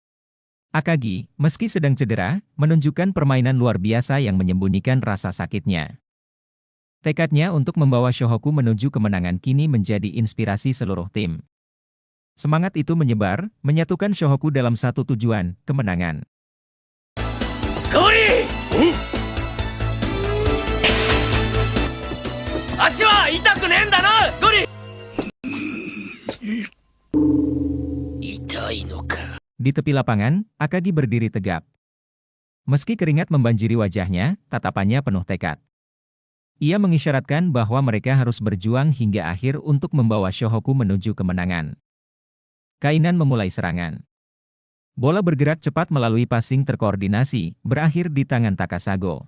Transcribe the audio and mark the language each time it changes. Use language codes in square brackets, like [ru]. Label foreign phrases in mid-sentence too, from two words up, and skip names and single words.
[id] Akagi, meski sedang cedera, menunjukkan permainan luar biasa yang menyembunyikan rasa sakitnya. Tekadnya untuk membawa Shohoku menuju kemenangan kini menjadi inspirasi seluruh tim. Semangat itu menyebar, menyatukan Shohoku dalam satu tujuan, kemenangan. Gori! [ja] 足は痛くねえんだな、ゴリ! 痛いのか。 [id] Di tepi lapangan, Akagi berdiri tegap. Meski keringat membanjiri wajahnya, tatapannya penuh tekad. Ia mengisyaratkan bahwa mereka harus berjuang hingga akhir untuk membawa Shohoku menuju kemenangan. Kainan memulai serangan. Bola bergerak cepat melalui passing terkoordinasi, berakhir di tangan Takasago.